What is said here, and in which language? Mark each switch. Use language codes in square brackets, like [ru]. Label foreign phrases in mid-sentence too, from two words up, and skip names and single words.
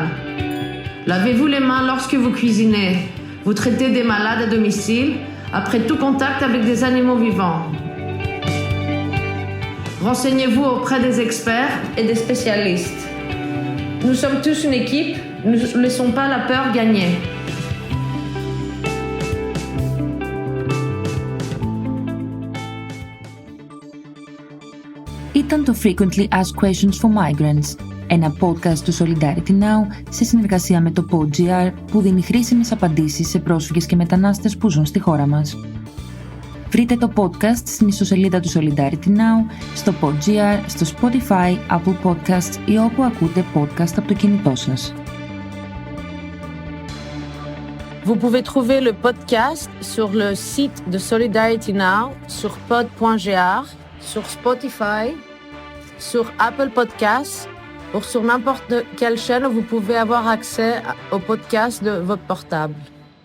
[fr] Lavez-vous les mains lorsque vous cuisinez. Vous traitez des malades à domicile après tout contact avec des animaux vivants. Renseignez-vous auprès des experts et des spécialistes. Nous sommes tous une équipe, ne laissons pas la peur gagner. [el] Ήταν το Frequently Asked Questions for Migrants, ένα podcast του Solidarity Now σε συνεργασία με το PodGR που δίνει χρήσιμες απαντήσεις σε πρόσφυγες και μετανάστες που ζουν στη χώρα μας. Βρείτε το podcast στην ιστοσελίδα του Solidarity Now, στο PodGR, στο Spotify, Apple Podcasts ή όπου ακούτε podcast από το κινητό σας. [fr] Vous pouvez trouver le podcast sur le site de Solidarity Now, sur pod.gr, sur Spotify, sur Apple Podcasts ou sur n'importe quelle chaîne où vous pouvez avoir accès au podcast de votre portable.